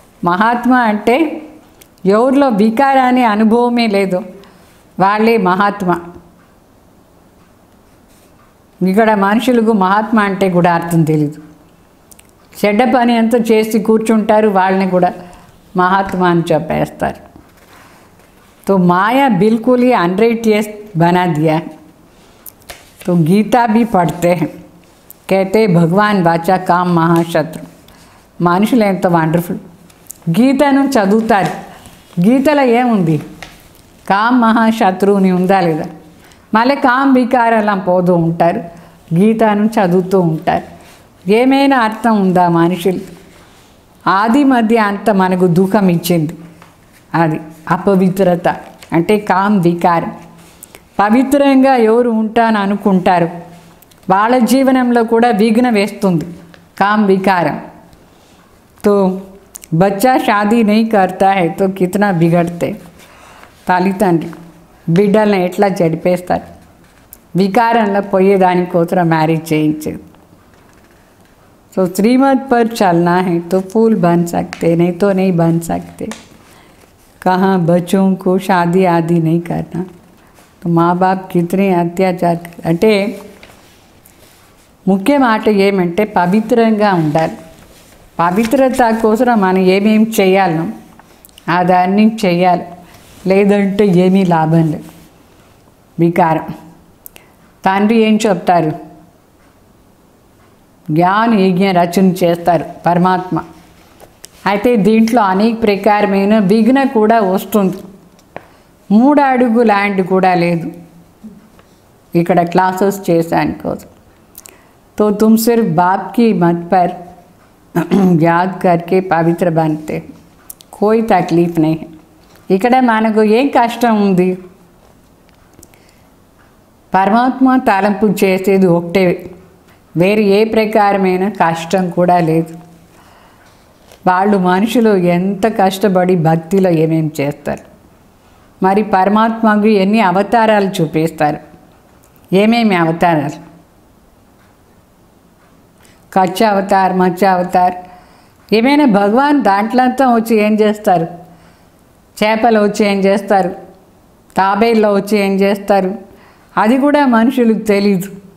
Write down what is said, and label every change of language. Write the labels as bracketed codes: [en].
[te] మహాత్మా అంటే ఎవరిలో వికారాన్ని అనుభవమే లేదు, వాళ్ళే మహాత్మా. ఇక్కడ మనుషులకు మహాత్మా అంటే కూడా అర్థం తెలీదు. చెడ్డ పని అంతా చేసి కూర్చుంటారు, వాళ్ళని కూడా మహాత్మా అని చెప్పేస్తారు. [hi] तो माया बिल्कुल ही अनराइटियस बना दिया. तो गीता भी पढ़ते हैं, कहते भगवान वाचा काम महाशत्रु. [te] మనుషులు ఎంత వండర్ఫుల్. గీతను చదువుతారు, గీతలో ఏముంది, కామ్ మహాశత్రువుని ఉందా లేదా. మళ్ళీ కామ్ వికారాలం పోతూ ఉంటారు, గీతను చదువుతూ ఉంటారు. ఏమైనా అర్థం ఉందా మనుషులు? ఆది మధ్య అంత మనకు దుఃఖం ఇచ్చింది. అది అపవిత్రత అంటే కామ్ వికారం. పవిత్రంగా ఎవరు ఉంటాను అనుకుంటారు వాళ్ళ జీవనంలో కూడా విఘ్న వేస్తుంది కామ్ వికారం. [hi] तो बच्चा शादी नहीं करता है तो कितना बिगड़ते. [te] తల్లిదండ్రి బిడ్డల్ని ఎట్లా చెడిపేస్తారు, వికారంలో పోయేదానికోసం మ్యారేజ్ చేయించేది. [hi] तो श्रीमत पर चलना है तो फूल बन सकते, नहीं तो नहीं बन सकते. कहाँ बच्चों को शादी आदि नहीं करना. तो माँ बाप कितने अत्याचार [te] అంటే ముఖ్య మాట ఏమంటే పవిత్రంగా ఉండాలి. పవిత్రత కోసం మనం ఏమేమి చేయాలో అదన్నీ చేయాలి, లేదంటే ఏమీ లాభం లేదు. వికారం. తండ్రి ఏం చెప్తారు, జ్ఞాన యజ్ఞ రచన చేస్తారు పరమాత్మ. అయితే దీంట్లో అనేక ప్రకారమైన విఘ్న కూడా వస్తుంది. 3 అడుగు ల్యాండ్ కూడా లేదు ఇక్కడ క్లాసెస్ చేశాను కోసం. [hi] तो तुम सिर्फ बाप की मत पर याद करके पवित्र बनते, कोई तकलीफ नहीं है. [te] ఇక్కడ మనకు ఏం కష్టం ఉంది, పరమాత్మ తలంపు చేసేది ఒకటే, వేరే ఏ ప్రకారమైన కష్టం కూడా లేదు. వాళ్ళు మనుషులు ఎంత కష్టపడి భక్తిలో ఏమేమి చేస్తారు, మరి పరమాత్మకు ఎన్ని అవతారాలు చూపిస్తారు, ఏమేమి అవతారాలు, కచ్చ అవతార్, మచ్చ అవతార్, ఏమైనా భగవాన్ దాంట్లంతా వచ్చి ఏం చేస్తారు, చేపలు వచ్చి ఏం చేస్తారు, తాబేల్లో వచ్చి ఏం చేస్తారు, అది కూడా మనుషులకు తెలీదు.